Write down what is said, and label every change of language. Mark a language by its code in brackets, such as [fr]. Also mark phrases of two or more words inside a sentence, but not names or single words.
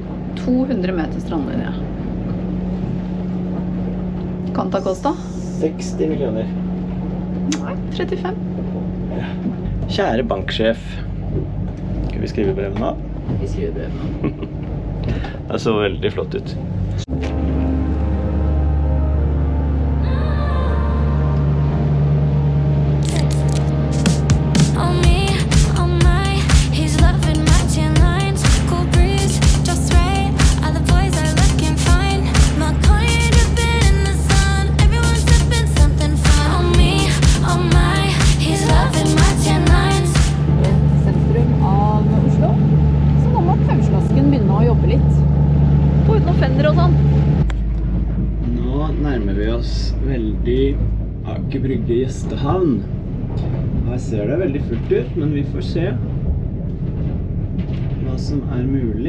[no] 200 meter strandlinje. [it] Quanta costa? [no] 60 millioner. Nei, 35. Kjære banksjef. Skal vi skrive brevet nå? Vi skriver brev. Det så veldig flott ut. [en] Oh me, oh my, he's loving my tan lines. Cool breeze, just right. Other boys are looking fine. My kind of been in the sun. Everyone's sipping something fun. Oh me, oh my, he's loving my tan lines. [no] Sentrum av Oslo. Så nå må pauslasken begynne å jobbe litt. Få ut noen fender og sånn. Nå nærmer vi oss veldig Aker Brygge gjestehavn. Her ser det veldig fullt ut, men vi får se hva som er mulig.